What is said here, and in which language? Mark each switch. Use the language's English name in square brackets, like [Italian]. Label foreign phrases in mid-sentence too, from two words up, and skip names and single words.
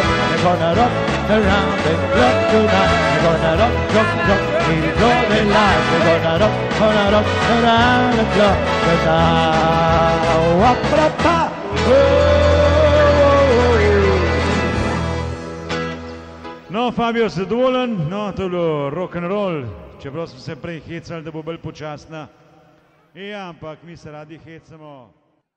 [English] We're gonna rock around the clock tonight. We're gonna rock, rock, rock till broad daylight. We're gonna rock around the clock tonight. Wap-ra-pa, [Slovenian] No, Fabio, zadovoljen, no, to je bilo rock'n'roll, čeprav smo se prej hecali, da bo bolj počasna. Ja, ampak mi se radi hecamo.